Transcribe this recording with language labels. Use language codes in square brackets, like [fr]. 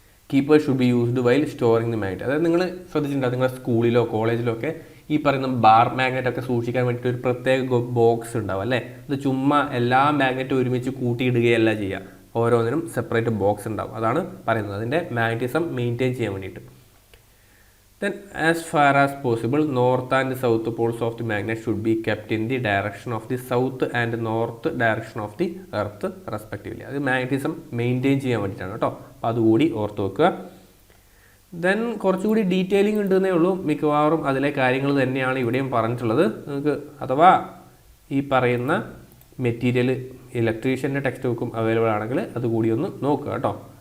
[en] Keepers should be used while storing the magnet. [ml] അതായത് നിങ്ങൾ ശ്രദ്ധിച്ചിട്ടുണ്ടാകും, നിങ്ങളുടെ സ്കൂളിലോ കോളേജിലോ ഒക്കെ ഈ പറയുന്ന ബാർ മാഗ്നറ്റ് ഒക്കെ സൂക്ഷിക്കാൻ വേണ്ടിയിട്ട് ഒരു പ്രത്യേക ബോക്സ് ഉണ്ടാവും അല്ലേ. ഇത് ചുമ്മാ എല്ലാ മാഗ്നറ്റും ഒരുമിച്ച് കൂട്ടിയിടുകയല്ല ചെയ്യുക, ഓരോന്നിനും സെപ്പറേറ്റ് ബോക്സ് ഉണ്ടാവും. അതാണ് പറയുന്നത്, അതിൻ്റെ മാഗ്നറ്റിസം മെയിൻറ്റെയിൻ ചെയ്യാൻ വേണ്ടിയിട്ട്. [en] Then as far as possible, north and south poles of the magnet should be kept in the direction of the south and north direction of the earth respectively. [ml] അത് magnetism maintain ചെയ്യാൻ വേണ്ടിയിട്ടാണ് കേട്ടോ. അപ്പോൾ അതുകൂടി ഓർത്ത് വെക്കുക. ദെൻ കുറച്ചുകൂടി detailing ഉണ്ടെന്നേ ഉള്ളൂ. മിക്കവാറും അതിലെ കാര്യങ്ങൾ തന്നെയാണ് ഇവിടെയും പറഞ്ഞിട്ടുള്ളത്. നിങ്ങൾക്ക് അഥവാ ഈ പറയുന്ന മെറ്റീരിയൽ ഇലക്ട്രീഷ്യൻ്റെ ടെക്സ്റ്റ് ബുക്കും അവൈലബിൾ ആണെങ്കിൽ അതുകൂടി ഒന്ന് നോക്കുക കേട്ടോ.